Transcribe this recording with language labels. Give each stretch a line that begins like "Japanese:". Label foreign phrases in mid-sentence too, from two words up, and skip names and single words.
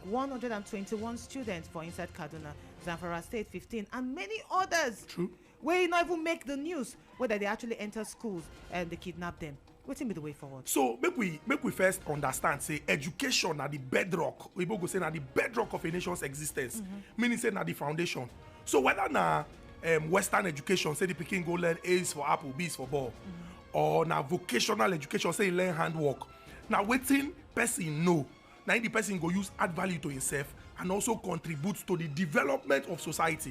Nigerian Pidgin: 121 students for inside Kaduna, Zamfara State 15, and many others. True. Where you not even make the news whether they actually enter schools and they kidnap them. What's be the way forward? So make we first understand, say education are the bedrock. We go say na the bedrock of a nation's existence. Meaning say na the foundation. So whether na Western education, say the pikin go learn A's for apple, B's for ball, or na vocational education, say learn handwork. Now wetin person know, na the person go use add value to himself and also contribute to the development of society.